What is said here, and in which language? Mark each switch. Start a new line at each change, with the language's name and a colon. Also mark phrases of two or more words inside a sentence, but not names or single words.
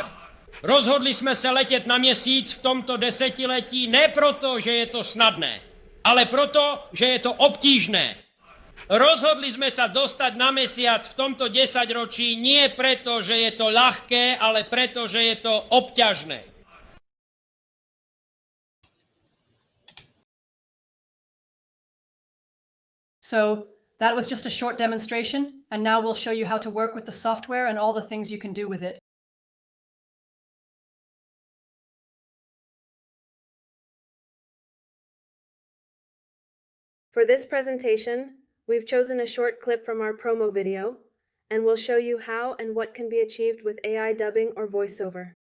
Czech: Rozhodli jsme se letět na měsíc v tomto desetiletí ne proto, že je to snadné, ale proto, že je to obtížné.
Slovak: Rozhodli sme sa dostať na mesiac v tomto desaťročí nie preto, že je to ľahké, ale preto, že je to obťažné.
English: So that was just a short demonstration, and now we'll show you how to work with the software and all the things you can do with it. For this presentation, we've chosen a short clip from our promo video, and we'll show you how and what can be achieved with AI dubbing or voiceover.